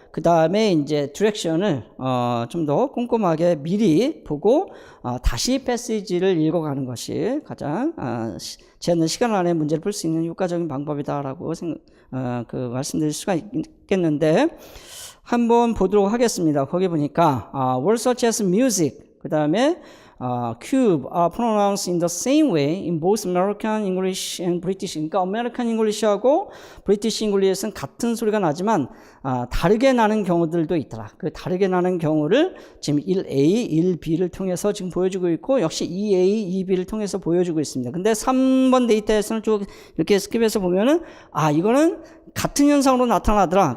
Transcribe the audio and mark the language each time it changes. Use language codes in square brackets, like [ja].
[ko] 그 다음에 이제 디렉션을 좀 더 꼼꼼하게 미리 보고 다시 패시지를 읽어가는 것이 가장 제한된 시간 안에 문제를 풀 수 있는 효과적인 방법이다라고 말씀드릴 수가 있겠는데 한번 보도록 하겠습니다. [en] 거기 보니까 words such as music, 그 다음에 cube are pronounced in the same way in both American English and British. [ko] 그러니까 American English하고 British English에서는 같은 소리가 나지만 다르게 나는 경우들도 있더라. 그 다르게 나는 경우를 지금 1A, 1B를 통해서 지금 보여주고 있고 역시 2A, 2B를 통해서 보여주고 있습니다. 근데 3번 데이터에서는 쭉 이렇게 스킵해서 보면은 이거는 같은 현상으로 나타나더라.